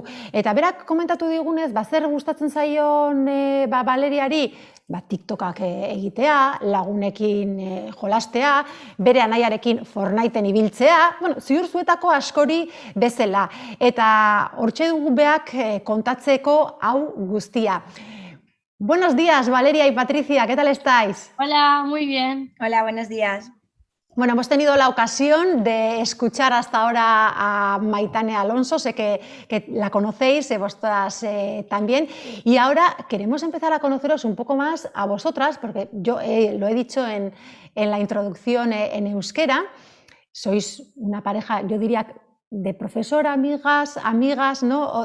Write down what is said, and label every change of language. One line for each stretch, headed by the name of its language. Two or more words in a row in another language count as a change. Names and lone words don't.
Basque: Eta berak komentatu digunez, zer gustatzen zaion Valeriari, TikTokak egitea, lagunekin jolastea, bere anaiarekin Fortniteen ibiltzea, ziur zuetako askori bezala. Eta hortxe dugu beak kontatzeko hau guztia.
Spanish: Buenos días, Valeria y Patricia, ¿qué tal estáis? Hola, muy bien. Hola, buenos días. Bueno, hemos tenido la ocasión de escuchar hasta ahora a Maitane Alonso, sé que la conocéis, vosotras también, y ahora queremos empezar a conoceros un poco más a vosotras, porque yo lo he dicho en la introducción en euskera, sois una pareja, yo diría, de profesora, amigas, ¿no?